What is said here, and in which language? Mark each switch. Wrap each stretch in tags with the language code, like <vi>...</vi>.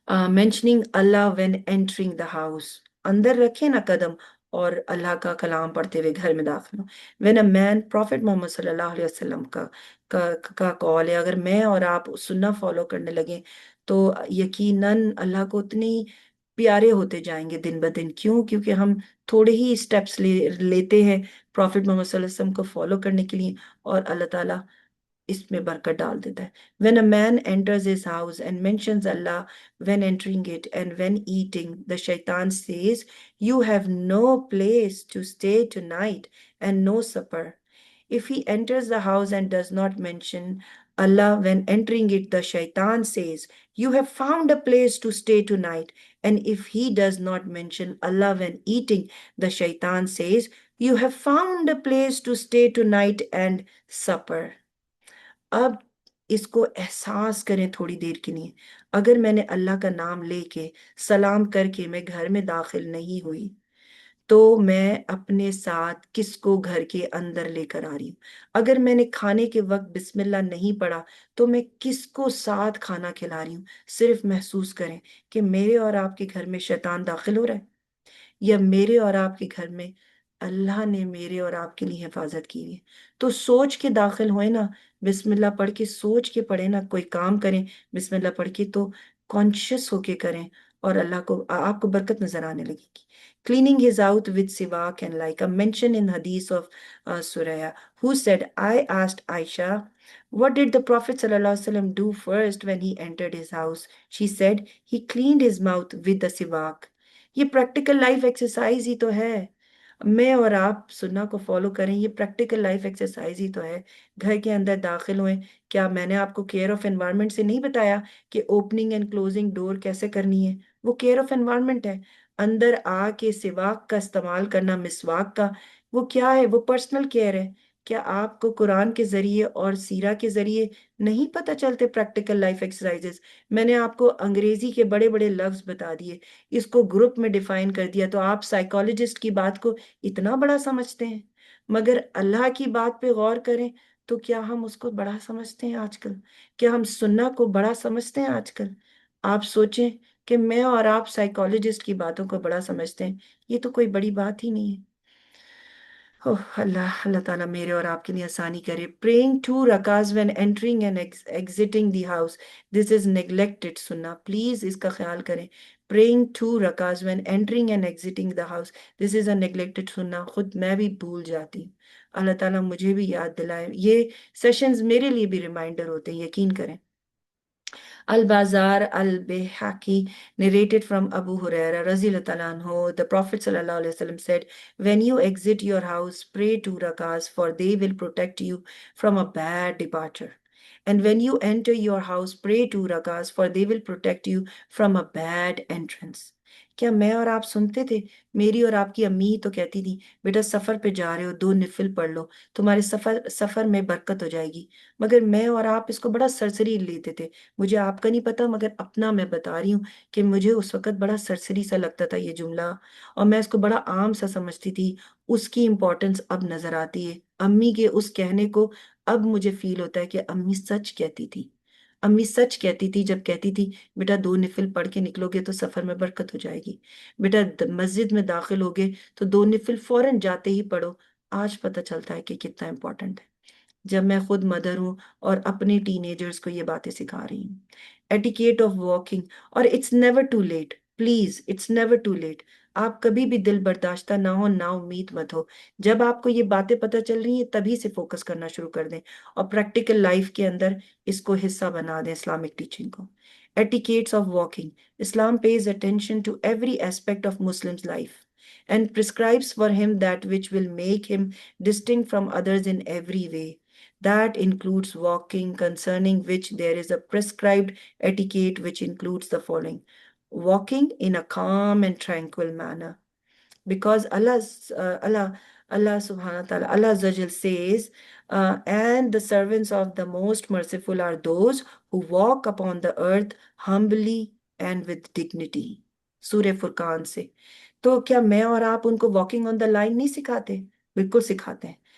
<en>mentioning Allah when entering the house,</en> <ur>اندر رکھے نا قدم اور اللہ کا کلام پڑھتے ہوئے گھر میں داخل ہو۔</ur> <en>when a man,</en> <ur>پروفٹ محمد صلی اللہ علیہ وسلم کا کال ہے، اگر میں اور آپ سننا فالو کرنے لگیں تو یقیناً اللہ کو اتنے ہی پیارے ہوتے جائیں گے دن بدن۔ کیوں؟ کیونکہ ہم تھوڑے ہی اسٹیپس لیتے ہیں پروفٹ محمد صلی اللہ علیہ وسلم کو فالو کرنے کے لیے، اور اللہ تعالیٰ اس میں برکت ڈال دیتا ہے.</ur> <en>When a man enters his house and mentions Allah when entering it and when eating, the shaitan says, you have no place to stay tonight and no supper. If he enters the house and does not mention Allah when entering it, the shaitan says, you have found a place to stay tonight. And if he does not mention Allah when eating, the shaitan says, you have found a place to stay tonight and supper.</en> <ur>اب اس کو احساس کریں تھوڑی دیر کے لیے. اگر میں نے اللہ کا نام لے کے سلام کر کے میں گھر میں داخل نہیں ہوئی تو میں اپنے ساتھ کس کو گھر کے اندر لے کر آ رہی ہوں. اگر میں نے کھانے کے وقت بسم اللہ نہیں پڑھا تو میں کس کو ساتھ کھانا کھلا رہی ہوں. صرف محسوس کریں کہ میرے اور آپ کے گھر میں شیطان داخل ہو رہا ہے یا میرے اور آپ کے گھر میں اللہ نے میرے اور آپ کے لیے حفاظت کی ہے. تو سوچ کے داخل ہوئے نا, بسم اللہ پڑھ کے سوچ کے پڑھیں نا, کوئی کام کریں بسم اللہ پڑھ کے تو کانشیس ہو کے کریں اور اللہ کو آپ کو برکت نظر آنے لگے گی.</ur> <en>Cleaning his out with siwak and like a mention in hadith of Suraya, who said, I asked Aisha, what did the Prophet ﷺ do first when he entered his house? She said, he cleaned his mouth with the siwak.</en> <ur>یہ practical life exercise ہی تو ہے. میں اور آپ سننا کو follow کریں, یہ پریکٹیکل لائف ایکسرسائز ہی تو ہے. گھر کے اندر داخل ہوئیں. کیا میں نے آپ کو کیئر آف انوائرمنٹ سے نہیں بتایا کہ اوپننگ اینڈ کلوزنگ ڈور کیسے کرنی ہے؟ وہ کیئر آف انوائرمنٹ ہے. اندر آ کے سواک کا استعمال کرنا, مسواک کا, وہ کیا ہے؟ وہ پرسنل کیئر ہے. کیا آپ کو قرآن کے ذریعے اور سیرہ کے ذریعے نہیں پتہ چلتے پریکٹیکل لائف ایکسرسائزز؟ میں نے آپ کو انگریزی کے بڑے بڑے لفظ بتا دیے, اس کو گروپ میں ڈیفائن کر دیا, تو آپ سائیکالوجسٹ کی بات کو اتنا بڑا سمجھتے ہیں. مگر اللہ کی بات پہ غور کریں تو کیا ہم اس کو بڑا سمجھتے ہیں آج کل؟ کیا ہم سننا کو بڑا سمجھتے ہیں آج کل؟ آپ سوچیں کہ میں اور آپ سائیکالوجسٹ کی باتوں کو بڑا سمجھتے ہیں, یہ تو کوئی بڑی بات ہی نہیں ہے. اللہ اللہ تعالیٰ میرے اور آپ کے لیے آسانی کرے.</ur> <en>Praying 2 rakahs when entering and exiting the house, this is neglected سننا,</en> <ur>پلیز اس کا خیال کریں.</ur> <en>Praying 2 rakahs when entering and exiting the house, this is a neglected سننا.</en> <ur>خود میں بھی بھول جاتی ہوں, اللہ تعالیٰ مجھے بھی یاد دلائے. یہ سیشنز میرے لیے بھی ریمائنڈر ہوتے ہیں, یقین کریں.</ur> <en>Al-Bazar al-Bayhaqi narrated from Abu Huraira Radhiyallahu ta'ala anhu, the Prophet sallallahu alaihi wasallam said, when you exit your house, pray 2 rakahs, for they will protect you from a bad departure. And when you enter your house, pray 2 rakahs, for they will protect you from a bad entrance.</en> <ur>کیا میں اور آپ سنتے تھے؟ میری اور آپ کی امی تو کہتی تھی, بیٹا سفر پہ جا رہے ہو 2 نفل پڑھ لو, تمہارے سفر میں برکت ہو جائے گی. مگر میں اور آپ اس کو بڑا سرسری لیتے تھے. مجھے آپ کا نہیں پتا, مگر اپنا میں بتا رہی ہوں کہ مجھے اس وقت بڑا سرسری سا لگتا تھا یہ جملہ, اور میں اس کو بڑا عام سا سمجھتی تھی. اس کی امپورٹنس اب نظر آتی ہے. امی کے اس کہنے کو اب مجھے فیل ہوتا ہے کہ امی سچ کہتی تھی. امی سچ کہتی تھی جب کہتی تھی بیٹا 2 نفل پڑھ کے نکلو گے تو سفر میں برکت ہو جائے گی. بیٹا مسجد میں داخل ہوگے تو 2 نفل فوراً جاتے ہی پڑھو. آج پتہ چلتا ہے کہ کتنا امپورٹنٹ ہے, جب میں خود مدر ہوں اور اپنے ٹین ایجرز کو یہ باتیں سکھا رہی ہوں.</ur> <en>Etiquette of walking, اور it's never too late, please it's never too late.</en> <ur>آپ کبھی بھی دل برداشتہ نہ ہو, نا امید مت ہو. جب آپ کو یہ باتیں پتہ چل رہی ہیں تبھی سے فوکس کرنا شروع کر دیں اور پریکٹیکل لائف کے اندر اس کو حصہ بنا دیں اسلامک ٹیچنگ کو.</ur> <en>Etiquettes of walking, Islam pays attention to every aspect of Muslim's life and prescribes for him that which will make him distinct from others in every way. That includes walking, concerning which there is a prescribed etiquette which includes the following. Walking in a calm and tranquil manner. Because Allah subhanahu wa ta'ala, Allah Azza wa Jal says, and the servants of the most merciful are those who walk upon the earth humbly and with dignity.</en> <ur>سورہ فرقان سے. تو کیا میں اور آپ ان کو walking on the line نہیں سکھاتے؟ بالکل سکھاتے ہیں.</ur>